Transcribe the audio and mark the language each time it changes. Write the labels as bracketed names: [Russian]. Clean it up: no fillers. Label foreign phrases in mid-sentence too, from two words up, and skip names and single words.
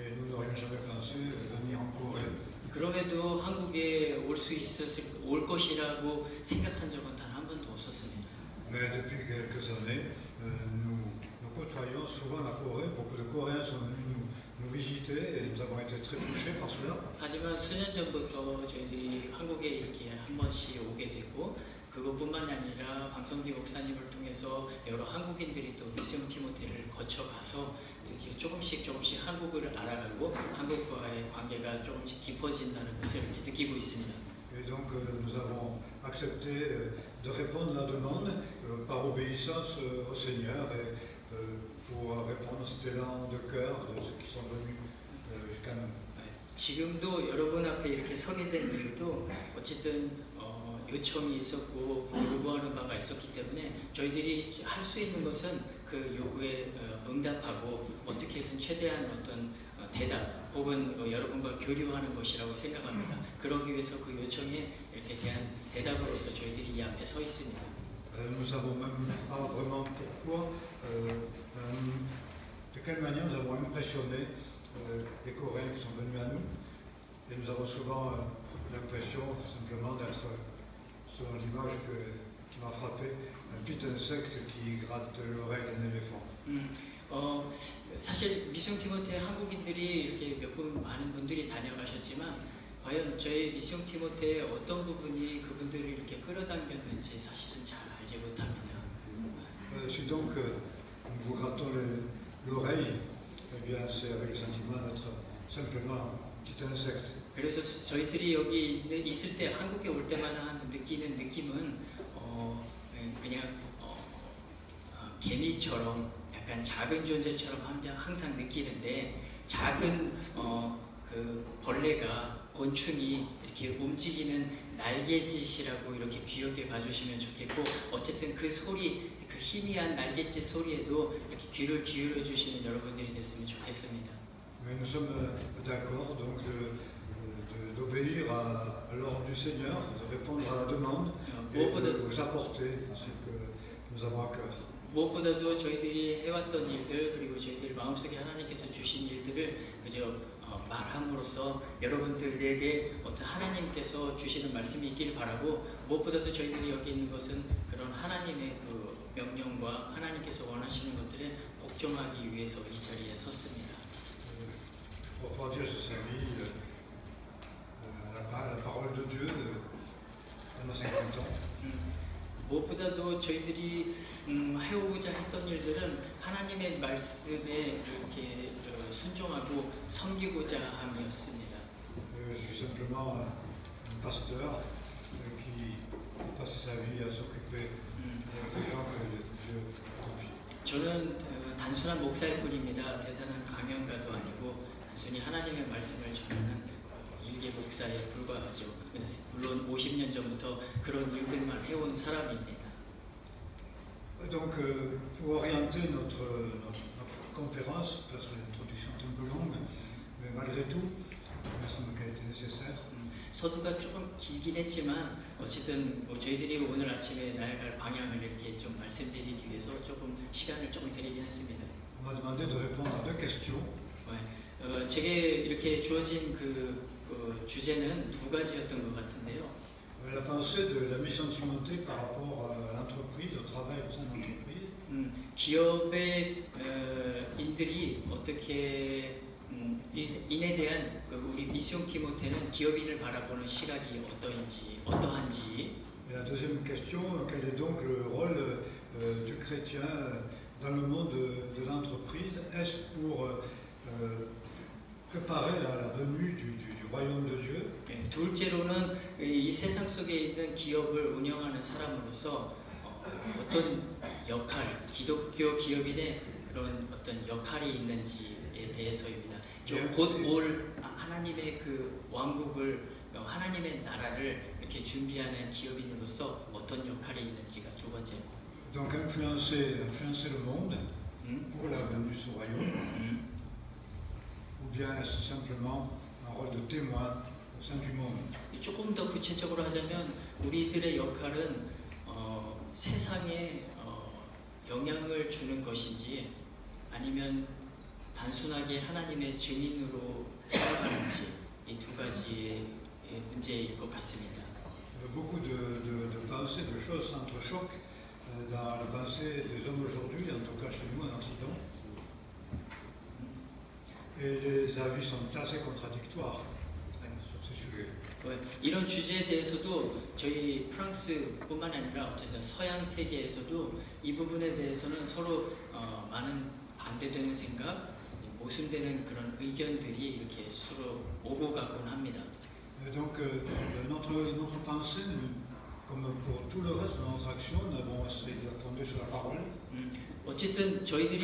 [Korean] 그럼에도 한국에 올 것이라고 생각한 적은 단 한 번도 없었습니다. [French] Mais depuis quelques années, nous côtoyons souvent la Corée. Beaucoup de Coréens sont venus nous visiter et nous avons été très touchés par cela. [Korean] 하지만 수년 전부터 저희들이 한국에 이렇게 한 번씩 오게 되고 그것뿐만 아니라 방성기 목사님을 통해서 여러 한국인들이 또 미션 티모테를 거쳐가서 조금씩 한국을 알아가고 한국과의 관계가 조금씩 깊어진다는 것을 이렇게 느끼고 있습니다. [French] Et donc nous avons accepté de répondre à la demande par obéissance au Seigneur et pour répondre à cet élan de cœur de ceux qui sont venus jusqu'à nous. [Korean] 지금도 여러분 앞에 이렇게 서게 된 이유도 어쨌든 요청이 있었고 요구하는 바가 있었기 때문에 저희들이 할 수 있는 것은 그 요구에 응답하고 어떻게든 최대한 어떤 대답 혹은 여러분과 교류하는 것이라고 생각합니다. 그러기 위해서 그 요청에 이렇게 대한 대답으로서 저희들이 이 앞에 서 있습니다. [French] Nous savons même pas vraiment pourquoi, de quelle manière nous avons impressionné les Coréens qui sont venus à nous. Et nous avons souvent l'impression simplement d'être, selon l'image qui m'a frappé, un petit insecte qui gratte l'oreille d'un éléphant. [Korean] 사실 미션 티모테 한국인들이 이렇게 많은 분들이 다녀가셨지만 과연 저희 미션 티모테의 어떤 부분이 그분들을 이렇게 끌어당겼는지 사실은 잘 알지 못합니다. [French] Si donc nous vous grattons l'oreille, eh bien c'est avec le sentiment d'être simplement un petit insecte. [Korean] 그래서 저희들이 여기 있을 때 한국에 올 때마다 느끼는 느낌은 그냥 개미처럼 약간 작은 존재처럼 항상 느끼는데 작은 그 벌레가 곤충이 이렇게 움직이는 날개짓이라고 이렇게 귀엽게 봐주시면 좋겠고 어쨌든 그 소리 그 희미한 날개짓 소리에도 이렇게 귀를 기울여 주시는 여러분들이 됐으면 좋겠습니다. [French] Mais nous sommes d'accord donc d'obéir à l'ordre du Seigneur, de répondre à la demande et de vous apporter ce que nous avons à cœur. [Korean] 무엇보다도 저희들이 해왔던 일들 그리고 저희들 마음속에 하나님께서 주신 일들을 그저 말함으로써 여러분들에게 어떤 하나님께서 주시는 말씀이 있기를 바라고 무엇보다도 저희들이 여기 있는 것은 그런 하나님의 그 명령과 하나님께서 원하시는 것들에 복종하기 위해서 이 자리에 섰습니다. [French] Pour Dieu se servir la parole de Dieu pendant 50 ans. [Korean] 무엇보다도 저희들이 해오고자 했던 일들은 하나님의 말씀에 이렇게 순종하고 섬기고자 함이었습니다. [French] Je suis simplement un pasteur qui passe sa vie à s'occuper des gens que Dieu confie. [Korean] 저는 단순한 목사일 뿐입니다. 대단한 강연가도 아니고 단순히 하나님의 말씀을 전하는 일개 목사에 불과하죠. 물론 50년 전부터 그런 일들만 해온 사람입니다. [French] Donc, pour orienter notre conférence, parce que l'introduction est un peu longue, mais malgré tout, il me semble qu'elle était nécessaire. [Korean] 서두가 조금 길긴 했지만 어쨌든 저희들이 오늘 아침에 나아갈 방향을 이렇게 좀 말씀드리기 위해서 조금 시간을 조금 드리긴 했습니다. [French] On m'a demandé de répondre à deux questions. [Korean] 제게 이렇게 주어진 그 주제는 두 가지였던 것 같은데요. [French] La pensée de la mission de Timothée par rapport à l'entreprise, au travail au sein de l'entreprise. [Korean] 기업의 인들이 어떻게 인에 대한 우리 미션 티모테는 기업인을 바라보는 시각이 어떠한지. [French] Et la deuxième question, quel est donc le rôle du chrétien dans le monde de l'entreprise? Est-ce pour préparer la venue du royaume de Dieu? [Korean] 둘째로는 이 세상 속에 있는 기업을 운영하는 사람으로서 어떤 역할, 기독교 기업인의 그런 어떤 역할이 있는지에 대해서입니다. 곧 올 하나님의 그 왕국을 하나님의 나라를 이렇게 준비하는 기업인으로서 어떤 역할이 있는지가 두 번째. [French] Donc influencer le monde pour la venue de ce royaume, ou bien est-ce simplement un rôle de témoin au sein du monde? [Korean] 조금 더 구체적으로 하자면 우리들의 역할은 세상에 영향을 주는 것인지 아니면 단순하게 하나님의 증인으로 살아가는지 이 두 가지의 문제일 것 같습니다. [French] Beaucoup de pensées, de choses s'entrechoquent dans la pensée des hommes aujourd'hui, en tout cas chez nous en Occident. Et les avis sont assez contradictoires sur ces sujets. [Korean] 이런 주제에 대해서도 저희 프랑스뿐만 아니라 어쨌든 서양 세계에서도 이 부분에 대해서는 서로 많은 반대되는 생각, 모순되는 그런 의견들이 이렇게 서로 오고 가곤 합니다. [French] Donc notre pensée, comme pour tout le reste de notre action, nous avons essayé de la fonder sur la parole.